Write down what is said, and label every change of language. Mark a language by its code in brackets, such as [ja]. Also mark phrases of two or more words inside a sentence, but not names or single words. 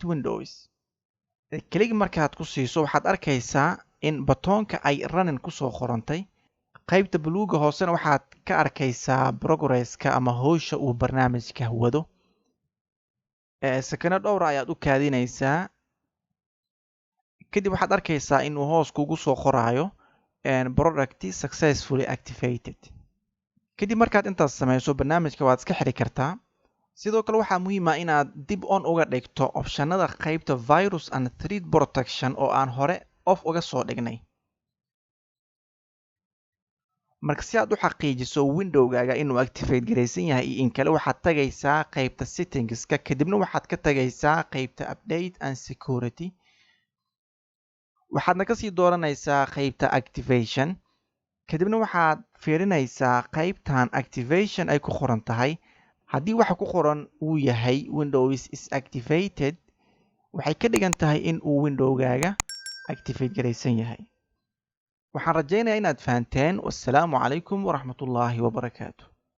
[so] windows click markaad ku siiso waxaad arkaysaa in batoonka ay running kusoo qorantay qaybta buluuga hoosena waxaad ka arkaysaa progresska ama howsha uu barnaamijka wado sakano dhowr ayaad u kaadinaysaa kadib waxaad arkaysaa inuu hoos kugu soo qoraayo [en] product successfully activated [so] kadib markaad intaas samayso barnaamijka waad iska xiri kartaa sidoo kale waxaa muhiim ah inaad dib on uga dhigto optionada qaybta [en] virus and threat protection [so] oo aan hore off uga soo dhignay marka si aad u xaqiijiso windowgaaga inuu activate garaysan yahay iyo in kale waxaad tagaysaa qaybta settingska kadibna waxaad ka tagaysaa qaybta [en] update and security [so] waxaadna kasii dooranaysaa qaybta activation kadibna waxaad fiirinaysaa qaybtan activation ay ku qoran tahay haddii waxa ku qoran uu yahay [en] windows is activated [so] waxay ka dhigan tahay in uu windowgaaga activate garaysan yahay waxaan rajaynayaa inaad fahanteen [ar] والسلام عليكم ورحمة الله وبركاته